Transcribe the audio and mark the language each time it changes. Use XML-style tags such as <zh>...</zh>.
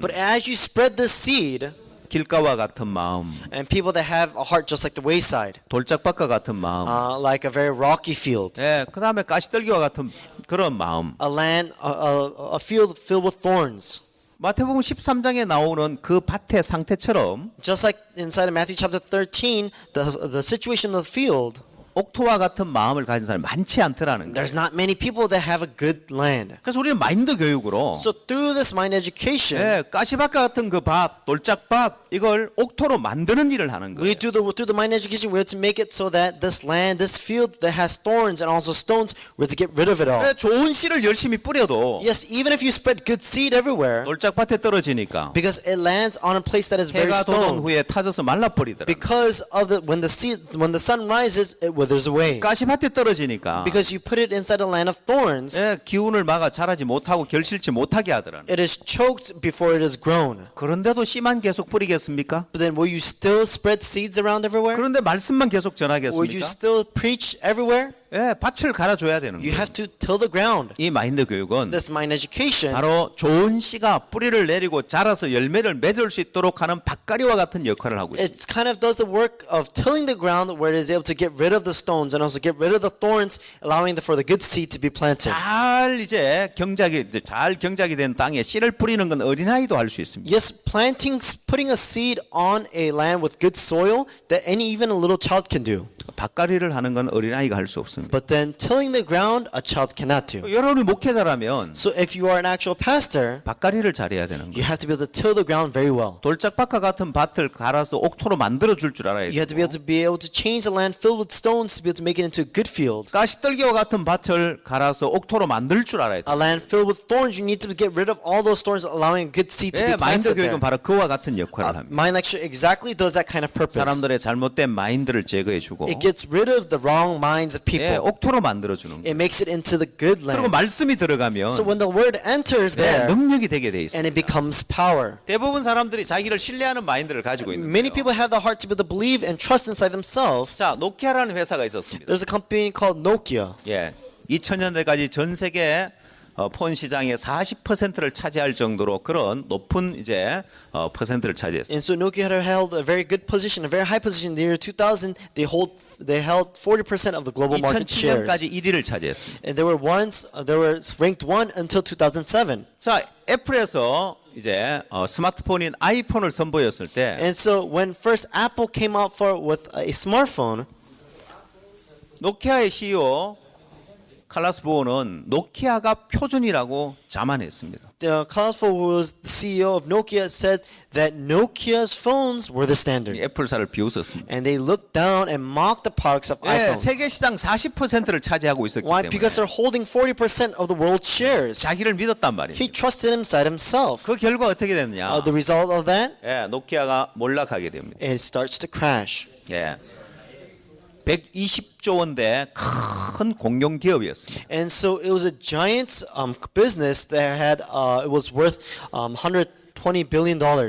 <en>but as you spread this seed,</en> <ko>길가와 같은 마음,</ko> <en>and people that have a heart just like the wayside,</en> <ko>돌짝밭과 같은 마음,</ko> <en>like a very rocky field,</en> <ko>예, 그 다음에 가시떨기와 같은 그런 마음.</ko> <en>a land, a field filled with thorns.</en> <ko>마태복음 13장에 나오는 그 밭의 상태처럼</ko> <en>Just like inside of Matthew chapter 13, the situation of the field,</en> <ko>옥토와 같은 마음을 가진 사람이 많지 않더라는 거예요.</ko> <en>there's not many people that have a good land.</en> <ko>그래서 우리는 마인드 교육으로</ko> <en>So through this mind education,</en> <ko>예, 가시밭과 같은 그 밭, 돌짝밭 이걸 옥토로 만드는 일을 하는 거예요.</ko> <en>we do through the mind education, we have to make it so that this land, this field that has thorns and also stones, we have to get rid of it all.</en> <ko>예, 좋은 씨를 열심히 뿌려도</ko> <en>Yes, even if you spread good seed everywhere,</en> <ko>돌짝밭에 떨어지니까</ko> <en>because it lands on a place that is very</en> <ko>해가 돋은 후에 타져서 말라버리더라.</ko> <en>Because of when the sun rises, it withers away.</en> <ko>가시밭에 떨어지니까</ko> <en>Because you put it inside a land of thorns,</en> <ko>예, 기운을 막아 자라지 못하고 결실치 못하게 하더라.</ko> <en>it is choked before it is grown.</en> <ko>그런데도 씨만 계속 뿌리겠습니까?</ko> <en>But then will you still spread seeds around everywhere?</en> <ko>그런데 말씀만 계속</ko> <en>Will you</en> <ko>전하겠습니까?</ko> <en>still preach everywhere?</en> <ko>예, 밭을 갈아줘야 되는</ko> <en>You</en> <ko>거예요.</ko> <en>have to till the ground.</en> <ko>이 마인드 교육은</ko> <en>This mind education,</en> <ko>바로 좋은 씨가 뿌리를 내리고 자라서 열매를 맺을 수 있도록 하는 밭가리와 같은 역할을 하고 있습니다.</ko> <en>it kind of does the work of tilling the ground where it is able to get rid of the stones and also get rid of the thorns, allowing for the good seed to be planted.</en> <ko>잘 이제 잘 경작이 된 땅에 씨를 뿌리는 건 어린아이도 할 수 있습니다.</ko> <en>Yes, putting a seed on a land with good soil that even a little child can do.</en> <ko>밭가리를 하는 건 어린아이가 할 수 없습니다.</ko> <en>But then tilling the ground, a child cannot do.</en> <ko>여러분이 목회자라면</ko> <en>So if you are an actual pastor, 밭가리를 잘해야 되는 you have to be able to till the ground very well.</en> <ko>돌짝밭과 같은 밭을 갈아서 옥토로 만들어 줄 줄 알아야</ko> <en>You have to be able to change the land filled with stones to be able to make it into a good field.</en> <ko>가시떨기와 같은 밭을 갈아서 옥토로 만들 줄 알아야 돼.</ko> <en>A land filled with thorns, you need to get rid of all those thorns, allowing a good seed to</en> <ko>예,</ko> <en>be</en> <ko>마인드</ko> <en>planted there.</en> <ko>교육은 바로 그와 같은 역할을 합니다.</ko> <en>My lecture exactly does that kind of purpose.</en> <ko>사람들의 잘못된 마인드를 제거해주고</ko> <en>It gets rid of the wrong minds of</en> <ko>예,</ko> <en>people.</en> <ko>옥토로 만들어주는 거예요.</ko> <en>It makes it into the good</en> <ko>그리고</ko> <en>land.</en> <ko>말씀이 들어가면</ko> <en>So when the word enters</en> <ko>네,</ko> <en>there,</en> <ko>능력이 되게 돼 있어요.</ko> <en>and it becomes power.</en> <ko>대부분 사람들이 자기를 신뢰하는 마인드를 가지고 있는</ko> <en>Many</en> <ko>거예요.</ko> <en>people have the heart to be able to believe and trust inside themselves.</en> <ko>자, 노키아라는 회사가 있었습니다.</ko> <en>There's a company called Nokia.</en> <ko>예, 2000년대까지 전 세계 폰 시장의 40%를 차지할 정도로 그런 높은 이제 퍼센트를 차지했어요.</ko> <en>And so Nokia had held a very good position, a very high position. In the year 2000, they held 40% of the global market shares.</en> <ko>2007년까지 1위를 차지했습니다.</ko> <en>And they were ranked 1 until 2007.</en> <ko>자, 애플에서 이제 스마트폰인 아이폰을 선보였을 때</ko> <en>And so when first Apple came out with a smartphone,</en> <ko>노키아의 CEO 칼라스 보어는 노키아가 표준이라고 자만했습니다.</ko> <en>Klaus Vogt, who was the CEO of Nokia, said that Nokia's phones were the standard.</en> <ko>애플사를 비웃었습니다.</ko> <en>And they looked down and mocked the products of</en> <ko>예,</ko> <en>iPhone.</en> <ko>세계 시장 40%를 차지하고 있었기</ko> <en>Why?</en> <ko>때문에</ko> <en>Because they're holding 40% of the world shares.</en> <ko>자기를 믿었단 말이에요.</ko> <en>He trusted inside himself.</en> <ko>그 결과 어떻게 됐느냐?</ko> <en>The result of that,</en> <ko>예, 노키아가 몰락하게 됩니다.</ko> <en>it starts to crash.</en> <ko>예. 120조 원대 큰 공룡 기업이었습니다.</ko> <en>And so it was a giant business that had it was worth $120 billion.</en>